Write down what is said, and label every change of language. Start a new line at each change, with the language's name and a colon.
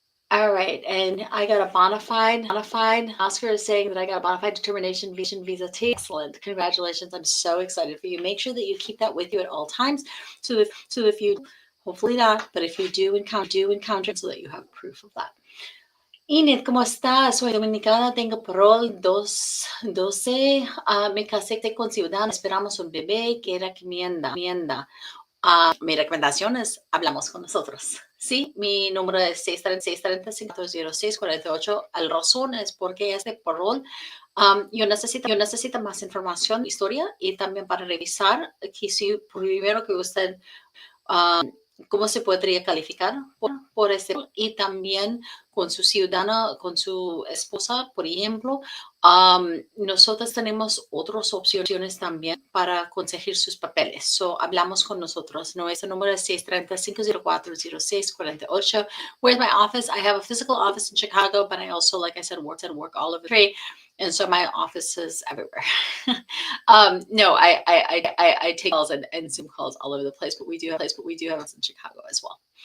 English: All right, and I got a bona fide. Oscar is saying that I got a bona fide determination visa T. Excellent, congratulations! I'm so excited for you. Make sure that you keep that with you at all times. So if you, hopefully not, but if you do encounter it, so that you have proof of that.
Spanish: Inet, ¿cómo estás? Soy dominicana, tengo parol 12. Me casé con ciudadano, esperamos un bebé, que recomienda. Mi recomendación es hablamos con nosotros. Sí, mi número es 630-506-48. El razón es porque este parol, yo necesito más información, historia, y también para revisar que si primero que usted cómo se podría calificar por este, y también con su ciudadana, con su esposa, por ejemplo. Nosotros tenemos otras opciones también para conseguir sus papeles. So, hablamos con nosotros. Nuestro número es 630-504-0648.
English: Where's my office? I have a physical office in Chicago, but I also, like I said, work all over the country. And so my office is everywhere. No, I take calls and Zoom calls all over the place, but we do have us in Chicago as well.